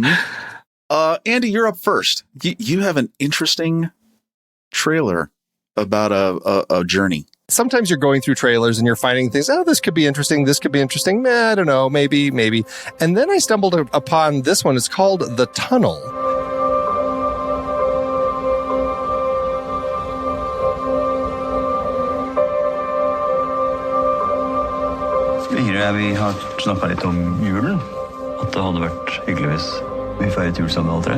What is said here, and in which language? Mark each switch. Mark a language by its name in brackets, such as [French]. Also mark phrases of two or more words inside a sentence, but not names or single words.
[English] Andy, you're up first. You have an interesting trailer about a journey. Sometimes you're going through trailers and you're finding things, this could be interesting. This could be interesting. I don't know. Maybe. And then I stumbled upon this one. It's called The Tunnel. [Norwegian] Vi har snakket litt om julen. At det hadde vært hyggelig hvis vi feiret jul sammen alle tre.